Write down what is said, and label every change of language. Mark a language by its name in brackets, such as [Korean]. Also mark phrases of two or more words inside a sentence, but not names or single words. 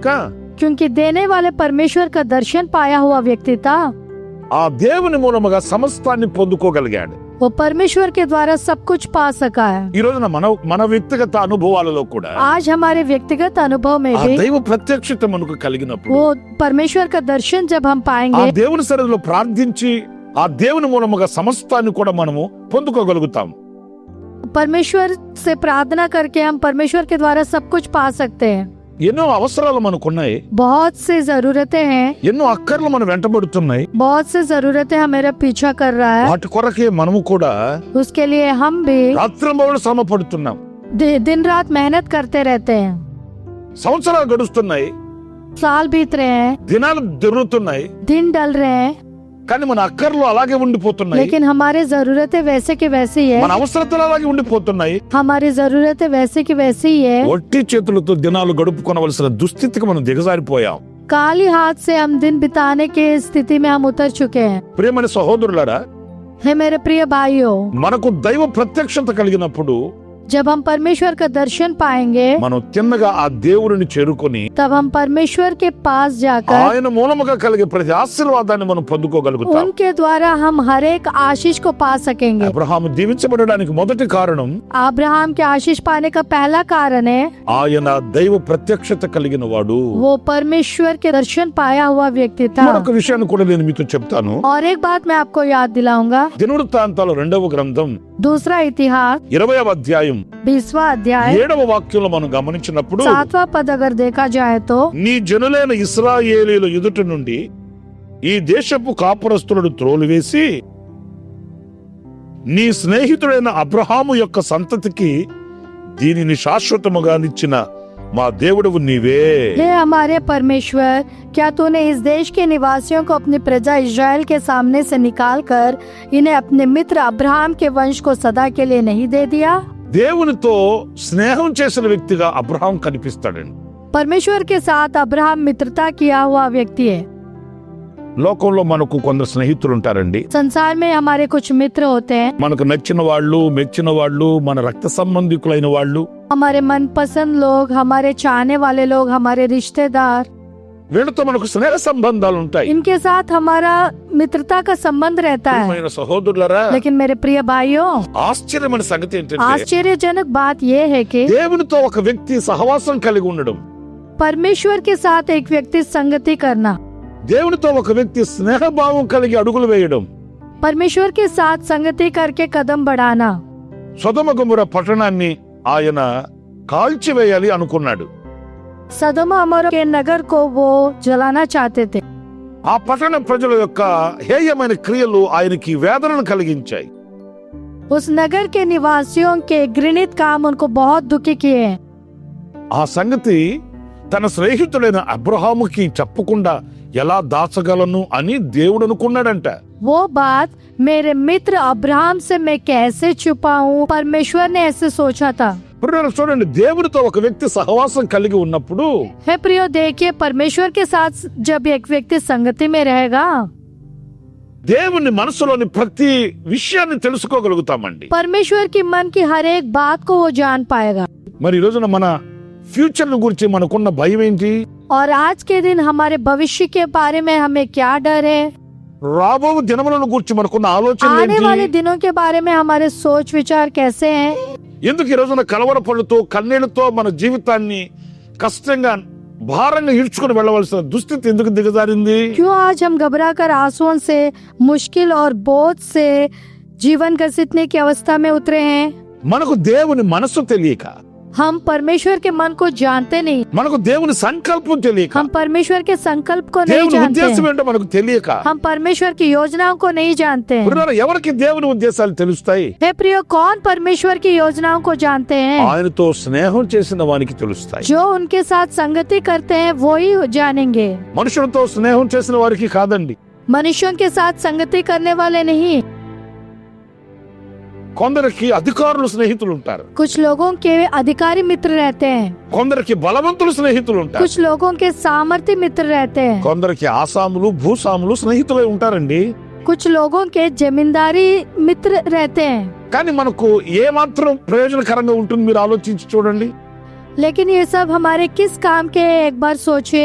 [Hindi] क्योंकि देने वाले परमेश्वर का दर्शन पाया हुआ व्यक्ति था। [Telugu] ఆ దేవుని మూలముగా సమస్తాన్ని పొందుకోగలిగాడు. [Hindi] वो परमेश्वर के द्वारा सब कुछ पा सका है। [Telugu] ఈ రోజున మన వ్యక్తిగత అనుభవాలలో కూడా [Hindi] आज हमारे व्यक्तिगत अनुभव में [Telugu] ఆ [Hindi] भी [Telugu] దైవ ప్రత్యక్షత మనకు కలిగినప్పుడు [Hindi] वो परमेश्वर का दर्शन जब हम [Telugu] ఆ [Hindi] पाएंगे, [Telugu] దేవుని సన్నిధిలో ప్రార్థించి ఆ దేవుని మూలముగా సమస్తాన్ని కూడా మనము పొందుకోగలుగుతాం. [Hindi] परमेश्वर से प्रार्थना करके हम परमेश्वर के द्वारा सब कुछ पा सकते हैं। [Telugu] ఎన్నో అవసరాలు మనకున్నాయి, [Hindi] बहुत से जरूरतें हैं, [Telugu] ఎన్నో అక్కర్లు మనం వెంటబడుతున్నాయి. [Hindi] बहुत से जरूरतें हमारा पीछा कर रहा है। [Telugu] వాటి కొరకే మనము కూడా [Hindi] उसके लिए हम भी [Telugu] రాత్రింబవళ్ళు శ్రమ పడుతున్నాం. [Hindi] दिन रात मेहनत करते रहते हैं। [Telugu] సంవత్సరాలు గడుస్తున్నాయి, [Hindi] साल बीत रहे हैं, [Telugu] దినాలు జరుగుతున్నాయి, [Hindi] दिन डल रहे हैं, [Telugu] కానీ మన అక్కర్లు అలాగే ఉండిపోతున్నాయి, [Hindi] लेकिन हमारी जरूरतें वैसे की वैसी है। [Telugu] మన అవసరతలు అలాగే ఉండిపోతున్నాయి. [Hindi] हमारी जरूरतें वैसे की वैसी ही है। [Telugu] ఒట్టి చేతులతో దినాలు గడుపుకొనవలసిన దుస్థితికి మనం దిగజారిపోయాం. [Hindi] काली हाथ से हम दिन बिताने के स्थिति में हम उतर चुके हैं। [Telugu] ప్రియమైన సహోదరులారా, [Hindi] हे मेरे प्रिय भाइयों, [Telugu] మనకు దైవ ప్రత్యక్షత కలిగినప్పుడు [Hindi] जब हम परमेश्वर का दर्शन पाएंगे, [Telugu] మనం తిన్నగా ఆ దేవుడిని చేరుకొని [Hindi] तब हम परमेश्वर के पास जाकर [Telugu] ఆయన మూలముగా కలిగే ప్రతి ఆశీర్వాదాన్ని మనం పొందుకోగలుగుతాం. [Hindi] उनके द्वारा हम हर एक आशीष को पा सकेंगे। [Telugu] అబ్రహాము దీవించబడడానికి మొదటి కారణం [Hindi] अब्राहम के आशीष पाने का पहला कारण है [Telugu] ఆయన దైవ ప్రత్యక్షత కలిగిన వాడు. [Hindi] वो परमेश्वर के दर्शन पाया हुआ व्यक्ति था। [Telugu] మరొక విషయాన్ని కూడా నేను మీతో చెప్తాను. [Hindi] और एक बात मैं आपको याद दिलाऊंगा। [Telugu] దినవృత్తాంతాలు 2వ గ్రంథం [Hindi] दूसरा इतिहास [Telugu] 20వ అధ్యాయం [Hindi] 20वां अध्याय [Telugu] 7వ వాక్యంలో మనం గమనించినప్పుడు [Hindi] 7वां पद अगर देखा जाए तो, [Telugu] నీ జనులైన ఇశ్రాయేలీయుల ఎదుట నుండి ఈ దేశపు కాపురస్తులను త్రోలివేసి నీ స్నేహితుడైన అబ్రహాము యొక్క సంతతికి దీనిని శాశ్వతముగా నిచ్చిన మా దేవుడవు నీవే. [Hindi] हे हमारे परमेश्वर, क्या तूने इस देश के निवासियों को अपनी प्रजा इस्राएल के सामने से निकालकर इन्हें अपने मित्र अब्राहम के वंश को सदा के लिए नहीं दे दिया? [Telugu] దేవునితో స్నేహం చేసిన వ్యక్తిగా అబ్రహాం కనిపిస్తాడండి. [Hindi] परमेश्वर के साथ अब्राहम मित्रता किया हुआ व्यक्ति है। [Telugu] లోకంలో మనకు కొందరు స్నేహితులు ఉంటారండి. [Hindi] संसार में हमारे कुछ मित्र होते हैं, [Telugu] మనకు నచ్చిన వాళ్ళు, మెచ్చిన వాళ్ళు, మన రక్త సంబంధికులైన వాళ్ళు. [Hindi] हमारे मनपसंद लोग, हमारे चाहने वाले लोग, हमारे रिश्तेदार। [Telugu] వీళ్ళతో మనకు స్నేహ సంబంధాలు ఉంటాయి. [Hindi] इनके साथ हमारा मित्रता का संबंध रहता है। [Telugu] ప్రియమైన సహోదరులారా, [Hindi] लेकिन मेरे प्रिय भाइयों, [Telugu] ఆశ్చర్యమైన సంగతి ఏంటంటే [Hindi] आश्चर्यजनक बात यह है कि [Telugu] దేవునితో ఒక వ్యక్తి సహవాసం కలిగి ఉండడం, [Hindi] परमेश्वर के साथ एक व्यक्ति संगति करना, [Telugu] దేవునితో ఒక వ్యక్తి స్నేహభావం కలిగి అడుగులు వేయడం, [Hindi] परमेश्वर के साथ संगति करके कदम बढ़ाना। [Telugu] సొదొమ గొమొర్రా పట్టణాన్ని ఆయన కాల్చివేయాలి అనుకున్నాడు. [Hindi] सदोम अमोरा के नगर को वो जलाना चाहते थे। [Telugu] ఆ పట్టణ ప్రజల యొక్క హేయమైన క్రియలు ఆయనకి వేదనను కలిగించాయి. [Hindi] उस नगर के निवासियों के घृणित काम उनको बहुत दुखी किए हैं। [Telugu] ఆ సంగతి తన స్నేహితుడైన అబ్రహాముకి చెప్పకుండా ఎలా దాచగలను అని దేవుడు అనుకున్నాడంట. [Hindi] वो बात मेरे मित्र अब्राहम से मैं कैसे छुपाऊं, परमेश्वर ने ऐसे सोचा था। [Telugu] ఇప్పుడు చూడండి, దేవుడితో ఒక వ్యక్తి సహవాసం కలిగి ఉన్నప్పుడు [Hindi] हे प्रियो, देखिए, परमेश्वर के साथ जब एक व्यक्ति संगति में रहेगा, [Telugu] దేవుని మనసులోని ప్రతి విషయాన్ని తెలుసుకోగలుగుతామండి. [Hindi] परमेश्वर की मन की हर एक बात को वो जान पाएगा। [Telugu] మరి ఈ రోజున మన ఫ్యూచర్ గురించి మనకున్న భయం ఏంటి? [Hindi] और आज के दिन हमारे भविष्य के बारे में हमें क्या डर है? [Telugu] రాబో దినములను గురించి మనకున్న ఆలోచన [Hindi] आने वाले [Telugu] ఏంటి? [Hindi] दिनों के बारे में हमारे सोच विचार कैसे हैं? [Telugu] ఎందుకు ఈ రోజున కలవరపడుతూ కన్నీళ్లతో మన జీవితాన్ని కష్టంగా భారంగా ఈడ్చుకుని వెళ్ళవలసిన దుస్థితి ఎందుకు దిగజారింది? [Hindi] क्यों आज हम घबरा कर आंसुओं से, मुश्किल और बोझ से जीवन घसीटने की अवस्था में उतरे हैं? [Telugu] మనకు దేవుని మనసు తెలియక, [Hindi] हम परमेश्वर के मन को जानते नहीं, [Telugu] మనకు దేవుని సంకల్పం తెలియక, [Hindi] हम परमेश्वर के संकल्प को नहीं [Telugu] దేవుని [Hindi] जानते [Telugu] ఉద్దేశం [Hindi] हैं, [Telugu] ఏంటో మనకు తెలియక, [Hindi] हम परमेश्वर की योजनाओं को नहीं जानते हैं। [Telugu] పురాణ ఎవరికి దేవుని ఉద్దేశాలు తెలుస్తాయి? [Hindi] हे प्रियो, कौन परमेश्वर की योजनाओं को जानते हैं? [Telugu] ఆయనతో స్నేహం చేసిన వానికి తెలుస్తాయి. [Hindi] जो उनके साथ संगति करते हैं वो ही जानेंगे, [Telugu] మనుషులతో స్నేహం చేసిన వారికి కాదండి. [Hindi] मनुष्यों के साथ संगति करने वाले नहीं। [Telugu] కొందరికి అధికారులు స్నేహితులు ఉంటారు, [Hindi] कुछ लोगों के अधिकारी मित्र रहते हैं, [Telugu] కొందరికి బలవంతులు స్నేహితులు ఉంటారు, [Hindi] कुछ लोगों के सामर्थ्य मित्र रहते हैं, [Telugu] కొందరికి ఆసాములు భూసాములు స్నేహితులై ఉంటారండి. [Hindi] कुछ लोगों के जमींदारी मित्र रहते हैं। [Telugu] కానీ మనకు ఏ మాత్రం ప్రయోజనకరంగా ఉంటుంది మీరు ఆలోచించి చూడండి. [Hindi] लेकिन ये सब हमारे किस काम के हैं, एक बार सोचिए।